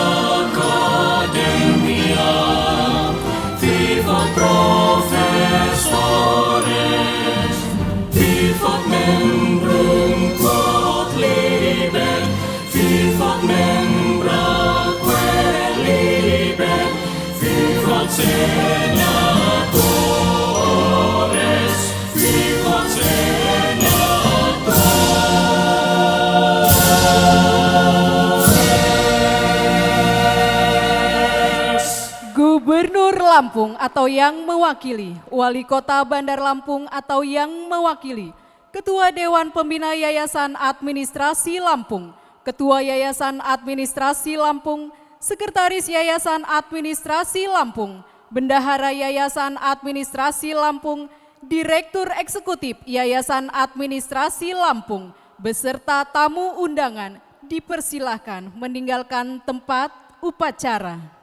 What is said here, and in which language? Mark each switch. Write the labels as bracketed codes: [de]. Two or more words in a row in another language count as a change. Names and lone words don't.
[la] Academia, vivat professores, vivat membrum quod libet, vivat membra quae libet, vivat senatores, vivat [id] Gubernur Lampung atau yang mewakili, Wali Kota Bandar Lampung atau yang mewakili, Ketua Dewan Pembina Yayasan Administrasi Lampung, Ketua Yayasan Administrasi Lampung, Sekretaris Yayasan Administrasi Lampung, Bendahara Yayasan Administrasi Lampung, Direktur Eksekutif Yayasan Administrasi Lampung, beserta tamu undangan dipersilahkan meninggalkan tempat upacara.